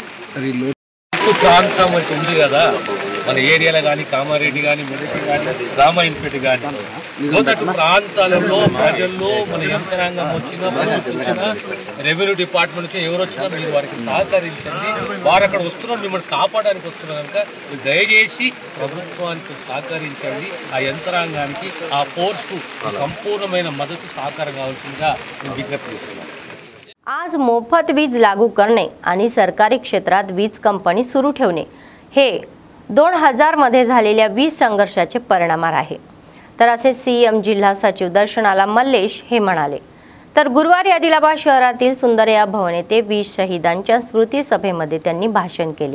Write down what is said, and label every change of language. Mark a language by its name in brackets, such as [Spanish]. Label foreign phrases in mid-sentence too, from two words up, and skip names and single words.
[Telugu] సరే ప్రాంతం అయితే ఉంది కదా మన ఏరియాలో కానీ కామారెడ్డి కానీ మెదక్ కానీ రామాయంపేట కానీ మొదటి ప్రాంతాలలో ప్రజల్లో మన యంత్రాంగం వచ్చినా వచ్చినా [English] revenue department [Telugu] నుంచి ఎవరు వచ్చినా మీరు వారికి సహకరించండి। వారు అక్కడ వస్తున్నారు మిమ్మల్ని కాపాడడానికి వస్తున్నారు కనుక మీరు దయచేసి ప్రభుత్వానికి సహకరించండి। ఆ యంత్రాంగానికి ఆ ఫోర్స్కు సంపూర్ణమైన మద్దతు సహకారం కావాల్సిందిగా నేను విజ్ఞప్తి చేస్తున్నాను। [Marathi] आज मोफत वीज लागू करणे आणि सरकारी क्षेत्रात वीज कंपनी सुरू ठेवणे हे 2000 मध्ये झालेल्या वीज संघर्षाचे परिणाम आहे, तर असे सीएम जिल्हा सचिव दर्शनाला मल्लेश हे म्हणाले। तर गुरुवारी आदिलाबाद शहरातील सुंदरया भवन येथे वीज शहीदांच्या स्मृती सभेमध्ये त्यांनी भाषण केले।